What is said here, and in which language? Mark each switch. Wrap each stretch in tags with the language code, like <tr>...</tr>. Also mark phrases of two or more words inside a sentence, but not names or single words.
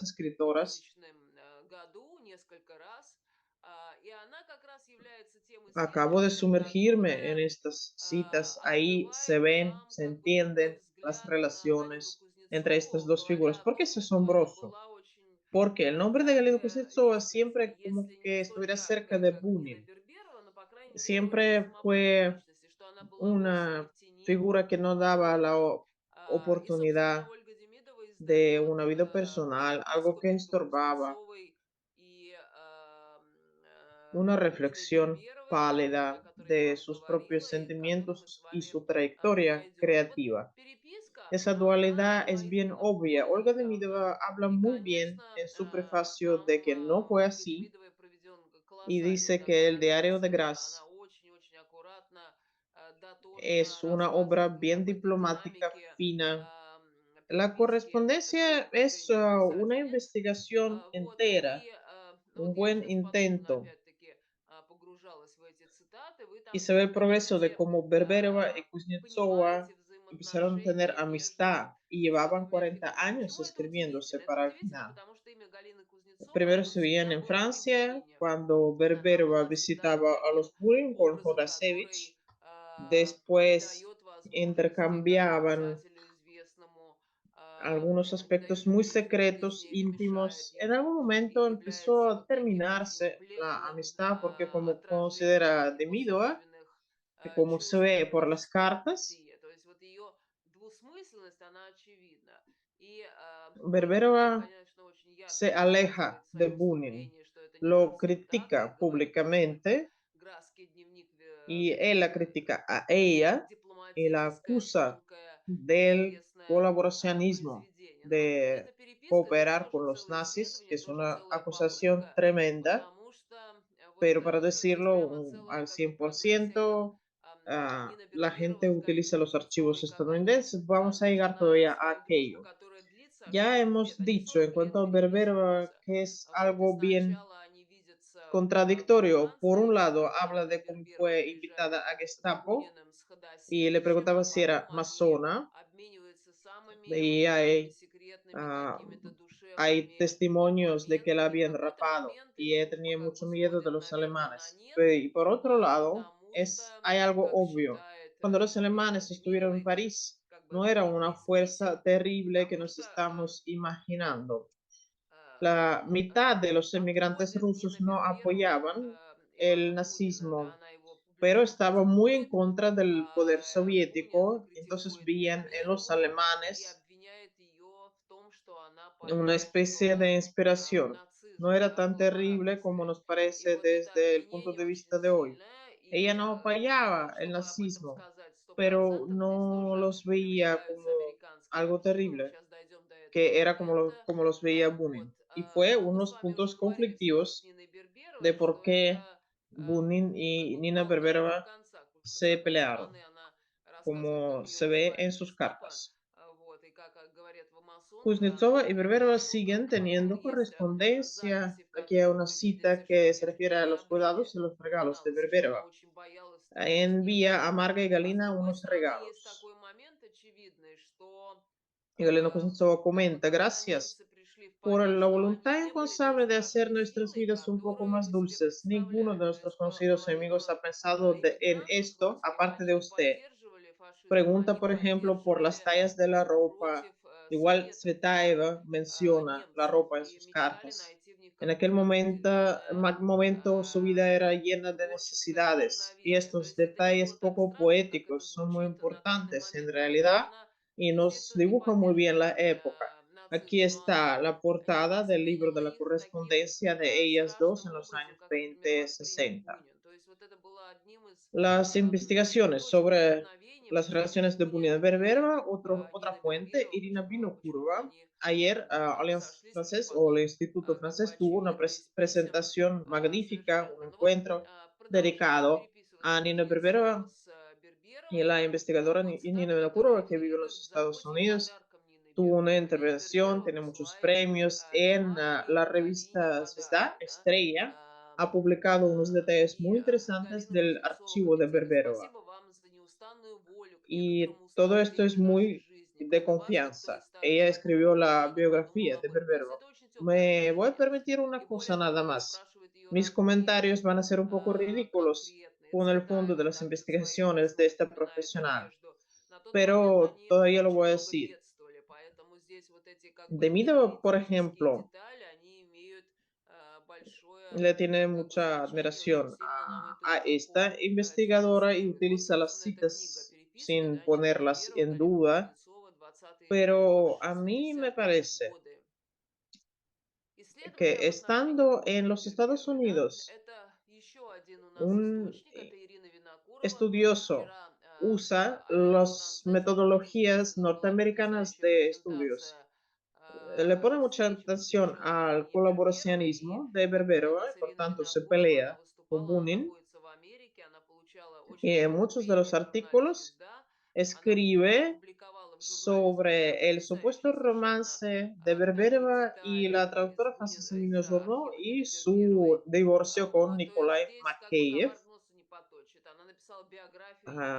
<ru>издается в</ru> <es>escritoras.</es> <ru>2000 году несколько раз. И она как раз является тем</ru> <es>Acabo de</es> <ru>исследователем,</ru> <es>sumergirme en</es> <ru>которая</ru> <es>estas citas. Ahí se</es> <ru>открывает</ru> <es>ven,</es> <ru>нам</ru> <es>se</es> <ru>как бы другой</ru> <es>entienden las</es> <ru>взгляд на Галину</ru> <es>relaciones entre estas</es> <ru>Кузнецову,</ru> <es>dos</es> <ru>говоря</ru> <es>figuras.</es> <ru>о</ru> <es>¿Por qué es</es> <ru>том, что это</ru> <es>asombroso?</es> <ru>была очень</ru> <es>Porque el nombre de Galina</es> <ru>яркая</ru> <es>Kuznetsova</es> <ru>личность,</ru> <es>siempre como</es> <ru>если не</ru> <es>que</es> <ru>столь</ru> <es>estuviera cerca</es> <ru>яркая,</ru> <es>de</es> <ru>как Нина</ru> <es>Bunin.</es> <ru>Берберова, но, по крайней мере, очень</ru> <es>Siempre</es> <ru>самобытная</ru> <es>fue</es> <ru>личность, и что она была вовсе не</ru> <es>una</es> <ru>в тени</ru> <es>figura que no daba la</es> <ru>Буниным. И, собственно,</ru> <es>oportunidad</es> <ru>Ольга Демидова</ru> <es>de</es> <ru>издает</ru> <es>una vida personal, algo que</es> <ru>переписку между</ru> <es>estorbaba,</es> <ru>Кузнецовой и</ru> <es>una</es> <ru>Ниной</ru> <es>reflexión</es> <ru>Берберовой, вот, о</ru> <es>pálida</es> <ru>которой я</ru> <es>de</es> <ru>вам</ru> <es>sus</es> <ru>говорила,</ru> <es>propios</es> <ru>и к которой мы с</ru> <es>sentimientos y</es> <ru>вами</ru> <es>su trayectoria</es> <ru>подойдем. И вот</ru> <es>creativa.</es> <ru>переписка,</ru> <es>Esa</es> <ru>она,</ru> <es>dualidad</es> <ru>по</ru> <es>es bien</es> <ru>моим</ru> <es>obvia. Olga</es> <ru>познаниям,</ru> <es>Demidova habla</es> <ru>и,</ru> <es>muy bien</es> <ru>конечно,</ru> <es>en su prefacio de</es> <ru>там</ru> <es>que no fue</es> <ru>Ольгой</ru> <es>así</es> <ru>Демидовой проведен</ru> <es>y</es> <ru>колоссальный</ru> <es>dice que</es> <ru>такой</ru> <es>el diario</es> <ru>анализ.</ru> <es>de</es> <ru>Она</ru> <es>Graz</es> <ru>очень-очень аккуратно, дотошно</ru> <es>es una obra</es> <ru>рассказывает</ru> <es>bien</es> <ru>об этой</ru> <es>diplomática,</es> <ru>динамике</ru> <es>fina. La</es> <ru>переписки</ru> <es>correspondencia es</es> <ru>двух</ru> <es>una</es> <ru>писательниц.</ru> <es>investigación</es> <ru>Вот,</ru> <es>entera,</es> <ru>и</ru> <es>un</es> <ru>вот я</ru> <es>buen</es> <ru>сейчас подробно,</ru> <es>intento.</es> <ru>опять-таки, погружалась в эти цитаты. Вы</ru> <es>Y</es> <ru>там</ru> <es>se ve el progreso de</es> <ru>можете</ru> <es>cómo Berberova y</es> <ru>понимать</ru> <es>Kuznetsova empezaron a tener</es> <ru>взаимоотношения между</ru> <es>amistad y llevaban</es> <ru>двумя</ru> <es>40</es> <ru>фигурами.</ru> <es>años</es> <ru>Почему это</ru> <es>escribiéndose</es> <ru>удивительно? Это</ru> <es>para el</es> <ru>удивительно,</ru> <es>final.</es> <ru>потому что имя Галины Кузнецовой,</ru> <es>Primero</es> <ru>оно</ru> <es>se veían</es> <ru>всегда</ru> <es>en</es> <ru>было</ru> <es>Francia,</es> <ru>привилегийным.</ru> <es>cuando</es> <ru>Она</ru> <es>Berberova</es> <ru>была всегда</ru> <es>visitaba a</es> <ru>таким</ru> <es>los Burin con</es> <ru>образом, который</ru> <es>Hodasevich.</es> <ru>не</ru> <es>Después</es> <ru>дает возможности, как бы</ru> <es>intercambiaban</es> <ru>писателю известному,</ru> <es>algunos aspectos muy secretos, íntimos. En algún momento empezó a terminarse la amistad porque como considera Demidova, que como se ve por las cartas,</es> <ru>Россия. То есть вот ее двусмысленность, она очевидна. И Бунин,</ru> <es>Berberova</es> <ru>конечно, очень ярко</ru> <es>se aleja</es> <ru>высказывает в</ru> <es>de</es> <ru>своем</ru> <es>Bunin,</es> <ru>выступлении, что это не</ru> <es>lo</es> <ru>совсем так, и</ru> <es>critica</es> <ru>говорит о том, что это</ru> <es>públicamente</es> <ru>Графский дневник</ru> <es>y él la critica a ella y la</es> <ru>дипломатическое,</ru> <es>acusa</es> <ru>тонкое,</ru> <es>del</es> <ru>интересное</ru> <es>colaboracionismo,</es> <ru>произведение. Но</ru> <es>de</es> <ru>эта переписка — это</ru> <es>cooperar</es> <ru>тоже</ru> <es>con los</es> <ru>целое</ru> <es>nazis, que</es> <ru>исследование,</ru> <es>es</es> <ru>тоже</ru> <es>una</es> <ru>целая</ru> <es>acusación</es> <ru>попытка,</ru> <es>tremenda,</es> <ru>потому что</ru> <es>pero para decirlo</es> <ru>здесь прямо целая</ru> <es>al</es> <ru>как бы</ru> <es>cien por</es> <ru>прогрессия.</ru> <es>ciento,</es> <ru>Нина</ru> <es>la gente</es> <ru>Берберова, скажем,</ru> <es>utiliza los archivos</es> <ru>истории, как они</ru> <es>estadounidenses. Vamos a llegar</es> <ru>начинают</ru> <es>todavía a</es> <ru>свою дружбу,</ru> <es>aquello.</es> <ru>которая длится аж</ru> <es>Ya</es> <ru>40</ru> <es>hemos</es> <ru>лет. Они</ru> <es>dicho en</es> <ru>40</ru> <es>cuanto</es> <ru>лет</ru> <es>a Berberova</es> <ru>переписываются.</ru> <es>que es</es> <ru>И</ru> <es>algo bien</es> <ru>сначала они видятся</ru> <es>contradictorio.</es> <ru>во</ru> <es>Por un</es> <ru>Франции,</ru> <es>lado,</es> <ru>когда</ru> <es>habla</es> <ru>Нина</ru> <es>de cómo</es> <ru>Берберова</ru> <es>fue</es> <ru>приезжает</ru> <es>invitada a</es> <ru>с</ru> <es>Gestapo</es> <ru>Буниным с</ru> <es>y le</es> <ru>Ходосевичем,</ru> <es>preguntaba</es> <ru>а</ru> <es>si era</es> <ru>потом они</ru> <es>masona.</es> <ru>обмениваются самыми вот</ru> <es>Y</es> <ru>такими</ru> <es>hay,</es> <ru>секретными</ru> <es>ah,</es> <ru>какими-то</ru> <es>hay</es> <ru>душевными</ru> <es>testimonios de que la</es> <ru>моментами. В</ru> <es>habían</es> <ru>какой-то</ru> <es>rapado</es> <ru>момент</ru> <es>y ella</es> <ru>это</ru> <es>tenía</es> <ru>как</ru> <es>mucho</es> <ru>бы</ru> <es>miedo de</es> <ru>сходит,</ru> <es>los</es> <ru>наверное, на</ru> <es>alemanes.</es> <ru>нет,</ru> <es>Y por otro lado,</es> <ru>потому что,</ru> <es>hay algo</es> <ru>как</ru> <es>obvio.</es> <ru>считает</ru> <es>Cuando los</es> <ru>семья</ru> <es>alemanes estuvieron en</es> <ru>Демидовой,</ru> <es>París,</es> <ru>как бы</ru> <es>no era</es> <ru>это</ru> <es>una</es> <ru>из</ru> <es>fuerza</es> <ru>писем,</ru> <es>terrible que</es> <ru>потому</ru> <es>nos</es> <ru>что</ru> <es>estamos imaginando. La</es> <ru>он</ru> <es>mitad de los emigrantes</es> <ru>обводит</ru> <es>rusos</es> <ru>Нина</ru> <es>no</es> <ru>Берберову,</ru> <es>apoyaban el</es> <ru>Ивана Бунина, да,</ru> <es>nazismo,</es> <ru>она его</ru> <es>pero</es> <ru>публично</ru> <es>estaba muy en</es> <ru>критикует,</ru> <es>contra del poder</es> <ru>Бунин</ru> <es>soviético, entonces</es> <ru>критикует</ru> <es>veían en los</es> <ru>Берберову и</ru> <es>alemanes</es> <ru>обвиняет ее в том, что она</ru> <es>una especie</es> <ru>поддерживала</ru> <es>de inspiración. No</es> <ru>нацизм,</ru> <es>era</es> <ru>да, в</ru> <es>tan terrible como</es> <ru>коллаборации.</ru> <es>nos</es> <ru>И</ru> <es>parece</es> <ru>вот это</ru> <es>desde el punto</es> <ru>обвинение</ru> <es>de</es> <ru>очень</ru> <es>vista de hoy.</es> <ru>сильное,</ru> <es>Ella</es> <ru>и</ru> <es>no apoyaba el</es> <ru>чтобы об этом</ru> <es>nazismo,</es> <ru>сказать сто</ru> <es>pero</es> <ru>процентов, здесь</ru> <es>no</es> <ru>тоже</ru> <es>los veía</es> <ru>привлекаются</ru> <es>como</es> <ru>американские</ru> <es>algo</es> <ru>архивы, мы</ru> <es>terrible,</es> <ru>сейчас дойдем до этого</ru> <es>que era</es> <ru>момента.</ru> <es>como los veía</es> <ru>Вот.</ru> <es>Bunin. Y fue</es> <ru>Но мы с</ru> <es>unos</es> <ru>вами уже</ru> <es>puntos</es> <ru>говорили в случае с</ru> <es>conflictivos</es> <ru>Ниной</ru> <es>de</es> <ru>Берберовой,</ru> <es>por</es> <ru>что</ru> <es>qué</es> <ru>это</ru> <es>Bunin</es> <ru>ну, как</ru> <es>y</es> <ru>бы</ru> <es>Nina</es> <ru>плохо до</ru> <es>Berberova</es> <ru>конца, потому что, с</ru> <es>se</es> <ru>одной</ru> <es>pelearon,</es> <ru>стороны, она рассказывает, как</ru> <es>como</es> <ru>ее</ru> <es>se ve en</es> <ru>вызывает</ru> <es>sus</es> <ru>гестапо,</ru> <es>cartas.</es> <ru>вот, и как говорят в масонка, она</ru> <es>Kuznetsova y</es> <ru>говорит в</ru> <es>Berberova</es> <ru>масонках,</ru> <es>siguen</es> <ru>но потом</ru> <es>teniendo</es> <ru>есть</ru> <es>correspondencia.</es> <ru>записи, в</ru> <es>Aquí hay</es> <ru>которых</ru> <es>una</es> <ru>вы</ru> <es>cita</es> <ru>видите, что</ru> <es>que</es> <ru>они</ru> <es>se</es> <ru>в</ru> <es>refiere a</es> <ru>какие-то</ru> <es>los cuidados y</es> <ru>обиды</ru> <es>los regalos de</es> <ru>вкалываются, что она</ru> <es>Berberova.</es> <ru>очень боялась вступить с ней в</ru> <es>Envía a</es> <ru>ссору.</ru> <es>Marga y</es> <ru>А с</ru> <es>Galina</es> <ru>другой</ru> <es>unos</es> <ru>стороны, есть</ru> <es>regalos.</es> <ru>такой момент очевидный, что</ru> <es>Y Galina Kuznetsova</es> <ru>как бы</ru> <es>comenta,</es> <ru>когда</ru> <es>gracias</es> <ru>немцы пришли в</ru> <es>por</es> <ru>Париж,</ru> <es>la</es> <ru>то они</ru> <es>voluntad</es> <ru>не были той</ru> <es>incansable de hacer</es> <ru>страшной</ru> <es>nuestras</es> <ru>силой,</ru> <es>vidas un poco</es> <ru>которую</ru> <es>más</es> <ru>вы себе</ru> <es>dulces. Ninguno de</es> <ru>представляли. То</ru> <es>nuestros</es> <ru>есть</ru> <es>conocidos enemigos</es> <ru>помимо</ru> <es>ha pensado en</es> <ru>эмигрантов</ru> <es>esto,</es> <ru>русских,</ru> <es>aparte</es> <ru>они</ru> <es>de</es> <ru>не</ru> <es>usted.</es> <ru>поддерживали фашизм,</ru> <es>Pregunta,</es> <ru>они</ru> <es>por ejemplo, por las</es> <ru>поддерживали</ru> <es>tallas de la ropa.</es> <ru>против</ru> <es>Igual</es> <ru>Советов</ru> <es>Tsvetaeva menciona la</es> <ru>немцев</ru> <es>ropa en</es> <ru>и</ru> <es>sus</es> <ru>мечтали</ru> <es>cartas.</es> <ru>найти в них</ru> <es>En aquel</es> <ru>какое-то определенное</ru> <es>momento su vida era llena de</es> <ru>творческое</ru> <es>necesidades y</es> <ru>вдохновение. То</ru> <es>estos</es> <ru>есть это не</ru> <es>detalles</es> <ru>было так</ru> <es>poco</es> <ru>страшно, как это</ru> <es>poéticos son muy</es> <ru>звучит на данный</ru> <es>importantes en</es> <ru>момент, потому что</ru> <es>realidad</es> <ru>она,</ru> <es>y nos</es> <ru>естественно, не</ru> <es>dibuja muy bien la</es> <ru>поддерживает</ru> <es>época. Aquí</es> <ru>нацизм, но</ru> <es>está</es> <ru>она</ru> <es>la</es> <ru>не</ru> <es>portada del libro de</es> <ru>восприняла</ru> <es>la</es> <ru>их таким</ru> <es>correspondencia de ellas dos</es> <ru>страшным</ru> <es>en los</es> <ru>образом,</ru> <es>años</es> <ru>как, например, воспринял</ru> <es>20-60.</es> <ru>Бунин. То есть вот это было одним из</ru> <es>Las investigaciones</es> <ru>источников</ru> <es>sobre</es> <ru>вдохновения,</ru> <es>las</es> <ru>почему</ru> <es>relaciones de</es> <ru>Бунин</ru> <es>Bunia de</es> <ru>и</ru> <es>Berberova, otra</es> <ru>Нина</ru> <es>fuente,</es> <ru>Берберова,</ru> <es>Irina</es> <ru>почему</ru> <es>Vinokurova.</es> <ru>они</ru> <es>Ayer, Allianz</es> <ru>сошлись</ru> <es>Francés o el</es> <ru>помимо</ru> <es>Instituto</es> <ru>как бы</ru> <es>Francés tuvo una</es> <ru>очевидно из писем</ru> <es>presentación magnífica, un</es> <ru>совершенно. Но вот</ru> <es>encuentro</es> <ru>продолжают</ru> <es>dedicado a</es> <ru>переписываться</ru> <es>Nina</es> <ru>Кузнецова</ru> <es>Berberova</es> <ru>с</ru> <es>y</es> <ru>Берберовой.</ru> <es>la investigadora</es> <ru>Вот цитата,</ru> <es>Nina</es> <ru>которая</ru> <es>Vinokurova, que vive en</es> <ru>следует</ru> <es>los</es> <ru>к</ru> <es>Estados</es> <ru>заботе и</ru> <es>Unidos.</es> <ru>подаркам Нины</ru> <es>Tuvo una</es> <ru>Берберовой. Нина</ru> <es>intervención,</es> <ru>Берберова</ru> <es>tiene muchos</es> <ru>посылает</ru> <es>premios en</es> <ru>Германии,</ru> <es>la</es> <ru>Галине</ru> <es>revista Zvezda,</es> <ru>подарки, да.</ru> <es>Estrella. Ha publicado unos detalles</es> <ru>И</ru> <es>muy interesantes</es> <ru>Галина</ru> <es>del</es> <ru>Кузнецова</ru> <es>archivo de</es> <ru>комментирует:</ru> <es>Berberova.</es> <ru>спасибо вам за неустанную волю к</ru> <es>Y</es> <ru>некоторому</ru> <es>todo esto es</es> <ru>становлению нашей</ru> <es>muy</es> <ru>жизни.</ru> <es>de</es> <ru>Кроме вас, никто из</ru> <es>confianza.</es> <ru>старых</ru> <es>Ella</es> <ru>знакомых</ru> <es>escribió la</es> <ru>вообще не подумал</ru> <es>biografía de</es> <ru>об этом. То есть</ru> <es>Berberova.</es> <ru>это очень теплое</ru> <es>Me voy a</es> <ru>отношение.</ru> <es>permitir</es> <ru>И</ru> <es>una cosa</es> <ru>более</ru> <es>nada</es> <ru>того, она</ru> <es>más.</es> <ru>спрашивает ее</ru> <es>Mis</es> <ru>разные</ru> <es>comentarios van a ser un poco ridículos</es> <ru>конкретные</ru> <es>con el fondo de</es> <ru>Цветаевой,</ru> <es>las</es> <ru>да, где своим</ru> <es>investigaciones de</es> <ru>письмом</ru> <es>esta</es> <ru>вспоминает</ru> <es>profesional,</es> <ru>Надежду. На тот момент</ru> <es>pero</es> <ru>они</ru> <es>todavía lo</es> <ru>очень</ru> <es>voy a</es> <ru>много</ru> <es>decir.</es> <ru>бедствовали, поэтому здесь вот эти как бы</ru> <es>Demidov, por</es> <ru>геополитические</ru> <es>ejemplo,</es> <ru>детали, они имеют большое</ru> <es>le tiene</es> <ru>как бы</ru> <es>mucha</es> <ru>значение, очень</ru> <es>admiración</es> <ru>сильно нам эту</ru> <es>a</es> <ru>эпоху</ru> <es>esta investigadora y</es> <ru>демонстрируют. Вот,</ru> <es>utiliza las</es> <ru>собственно, эта книга</ru> <es>citas</es> <ru>переписки,</ru> <es>sin</es> <ru>да, Нина</ru> <es>ponerlas</es> <ru>Берберова,</ru> <es>en</es> <ru>Галина</ru> <es>duda,</es> <ru>Кузнецова, 20-е</ru> <es>pero</es> <ru>аж</ru> <es>a mí me</es> <ru>60-е</ru> <es>parece</es> <ru>годы. Исследования</ru> <es>que</es> <ru>об отношениях</ru> <es>estando en</es> <ru>Бунина и</ru> <es>los Estados</es> <ru>Берберовой, да,</ru> <es>Unidos,</es> <ru>это еще один у нас</ru> <es>un</es> <ru>источник, это Ирина Винокурова.</ru> <es>estudioso</es> <ru>Вчера</ru> <es>usa</es> <ru>Альянс</ru> <es>las</es> <ru>Францесс,</ru> <es>metodologías</es> <ru>собственно, была</ru> <es>norteamericanas</es> <ru>потрясающая</ru> <es>de estudios.</es> <ru>презентация</ru> <es>Le pone mucha</es> <ru>встречи,</ru> <es>atención</es> <ru>посвященная</ru> <es>al</es> <ru>Нине Берберовой. И</ru> <es>colaboracionismo de</es> <ru>как</ru> <es>Berberova y</es> <ru>говорится,</ru> <es>por</es> <ru>Ирина</ru> <es>tanto se</es> <ru>Винокурова, она</ru> <es>pelea con</es> <ru>выступала, она</ru> <es>Bunin.</es> <ru>находится в Америке, она получала очень</ru> <es>Y en</es> <ru>много</ru> <es>muchos de los</es> <ru>премий в журнале</ru> <es>artículos</es> <ru>«Звезда». Она</ru> <es>escribe</es> <ru>опубликовала в журнале «Звезда»</ru> <es>sobre el supuesto</es> <ru>потрясающие совершенно</ru> <es>romance de</es> <ru>такие</ru> <es>Berberova y</es> <ru>детали</ru> <es>la traductora</es> <ru>из,</ru> <es>francesa Nina</es> <ru>из</ru> <es>Journaux</es> <ru>архива</ru> <es>y</es> <ru>Нины Берберовой.</ru> <es>su divorcio con</es> <ru>Вот, то есть</ru> <es>Nikolai</es> <ru>здесь как бы</ru> <es>Makeyev,</es> <ru>комар носа не поточит. Она написала биографию Нины</ru>